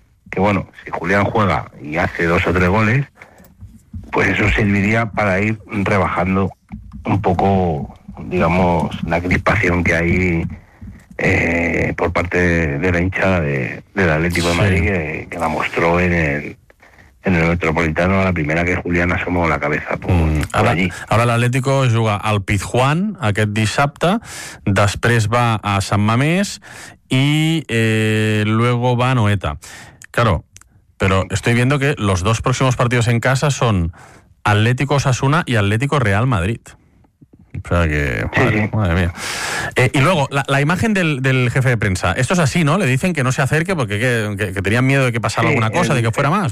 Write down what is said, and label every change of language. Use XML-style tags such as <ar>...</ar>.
<es>Que bueno, si Julián juega y hace 2 o 3 goles... pues eso serviría para ir rebajando un poco, digamos, la crispación que hay por parte de la hinchada del Atlético de Madrid, que la mostró en el Metropolitano, la primera que Julián asomó la cabeza por allí. Ahora</es> <ca>l'Atlético juga al Pizjuán aquest dissabte, després va a San Mamés i</ca> <es>luego</es> <ca>va a Noeta.</ca> <es>Claro, pero estoy viendo que los 2 próximos partidos en casa son Atlético Osasuna y Atlético Real Madrid. O sea que... Madre mía. Y luego, la imagen del jefe de prensa. Esto es así, ¿no? Le dicen que no se acerque porque que tenían miedo de que pasara alguna cosa, de que fuera más.</es>